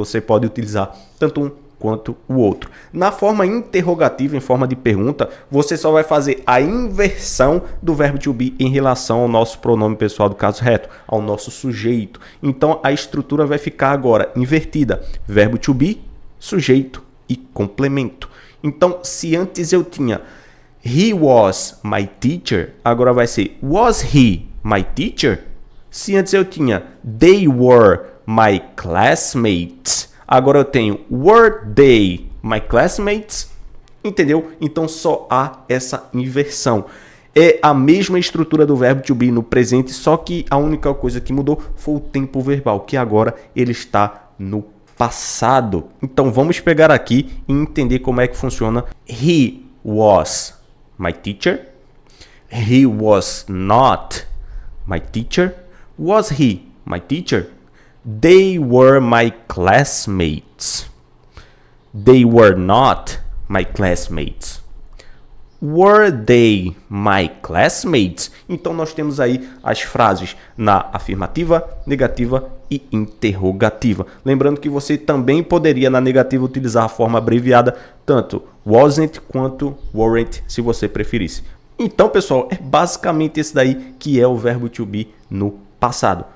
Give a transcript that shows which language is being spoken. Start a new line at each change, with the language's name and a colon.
Portuguese: Você pode utilizar tanto um quanto o outro. Na forma interrogativa, em forma de pergunta, você só vai fazer a inversão do verbo to be em relação ao nosso pronome pessoal do caso reto, ao nosso sujeito. Então, a estrutura vai ficar agora invertida. Verbo to be, sujeito e complemento. Então, se antes eu tinha
English: he was my teacher,
Portuguese: agora vai ser
English: was he my teacher?
Portuguese: Se antes eu tinha
English: they were my classmates,
Portuguese: agora eu tenho
English: were they my classmates?
Portuguese: Entendeu? Então só há essa inversão. É a mesma estrutura do verbo to be no presente, só que a única coisa que mudou foi o tempo verbal, que agora ele está no passado. Então vamos pegar aqui e entender como é que funciona.
English: He was my teacher. He was not my teacher. Was he my teacher? They were my classmates. They were not my classmates. Were they my classmates?
Portuguese: Então nós temos aí as frases na afirmativa, negativa e interrogativa. Lembrando que você também poderia na negativa utilizar a forma abreviada, tanto wasn't quanto weren't, se você preferisse. Então, pessoal, é basicamente esse daí que é o verbo to be no passado.